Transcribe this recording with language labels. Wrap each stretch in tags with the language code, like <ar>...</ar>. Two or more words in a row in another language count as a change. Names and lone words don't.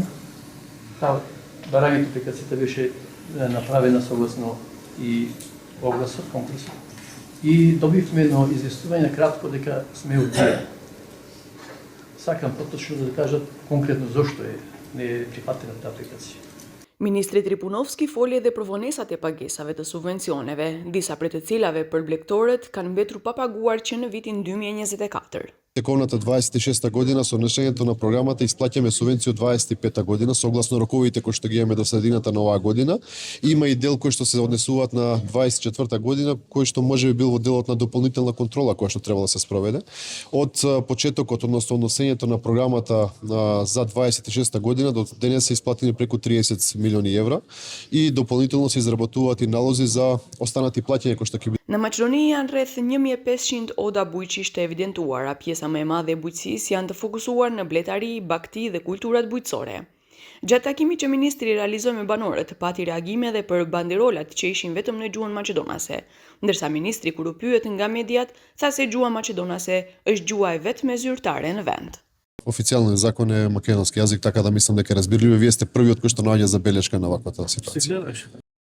<mk>Барањето апликацијата беше направена согласно и огласот, конкурсот. И добивме едно известување кратко дека сме одбиени. Сакам поточно да кажат конкретно зошто не е прифатена таа апликација.</mk> <sq>Ministri Tripunovski foli edhe për vonesat e pagesave të subvencioneve, disa prej të cilave për blegtorët kanë mbetur pa paguar që në vitin 2024.</sq> <mk>Тековната 26-та година со внесењето на програмата исплаќаме субвенција од 25-та година согласно роковите кои што ги имаме до средината на оваа година. Има и дел кои што се однесуваат на 24-та година, кој што можеби бил во делот на дополнителна контрола која што требало да се спроведе. Од почетокот, односно однесењето на програмата за 26-та година до денес се исплатени преку 30 милиони евра и дополнително се изработуваат и налози за останати плаќања кои што ќе</mk> <sq>Në Maqedoni janë rreth 1500 oda bujqish të evidentuara. Pjesa më e madhe e bujqësisë janë të fokusuar në bletari, bagti dhe kulturat bujqësore. Gjatë takimit që ministri realizoi me banorët, pati reagime edhe për banderolat që ishin vetëm në gjuhën maqedonase, ndërsa ministri kur u pyet nga mediat, tha se gjuha maqedonase është gjuha e vetme zyrtare në vend.</sq> <mk>Официјалниот закон е македонски јазик, така да мислам дека е разбирливо. Вие сте првиот кој што наоѓа забелешка на ваквата ситуација.</mk>